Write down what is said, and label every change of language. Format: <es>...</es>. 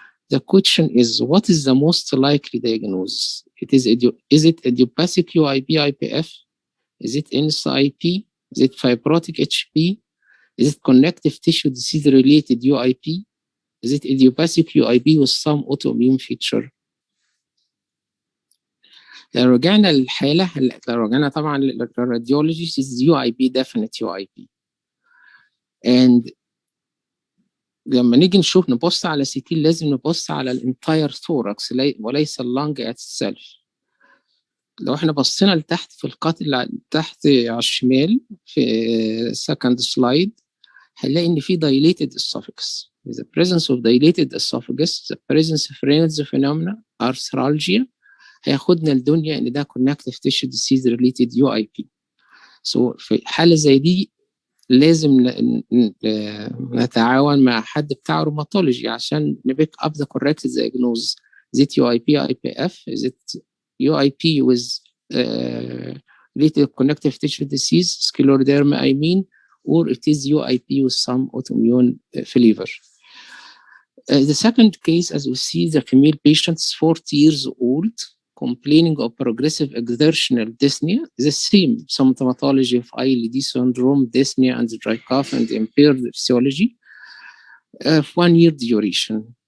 <en>The question is, what is the most likely diagnosis? Is it idiopathic UIP IPF? Is it NSIP? Is it fibrotic HP? Is it connective tissue disease related UIP? Is it idiopathic UIP with some autoimmune feature?</en> <ar>لو رجعنا للحالة، لو رجعنا طبعا للراديولوجي</ar> <en>is UIP definite UIP.</en> <ar>and لما نيجي نبص على سي تي لازم نبص على</ar> <en>الانتاير ثوركس</en> <ar>وليس</ar> <en>اللنج itself.</en> <ar>لو احنا بصينا لتحت في القط اللي تحت على الشمال في</ar> <en>second slide</en> <ar>هنلاقي ان في dilated esophagus.</ar> <en>The presence of dilated esophagus, the presence of Reynolds phenomena, arthralgia</en> <ar>هياخدنا لدنيا ان ده</ar> <en>connective tissue disease related UIP.</en> <ar>So في حالة زي دي لازم نتعاون مع حد بتاع روماتولوجي عشان نبيك</ar> <en>up the correct diagnosis. Is it UIP, IPF? Is it UIP with related connective tissue disease, scleroderma, I mean, or it is UIP with some autoimmune flavor. The second case, as we see, the female patient is 40 years old, complaining of progressive exertional dyspnea, the same symptomatology of ILD syndrome, dyspnea and dry cough and impaired physiology of 1 year duration.</en>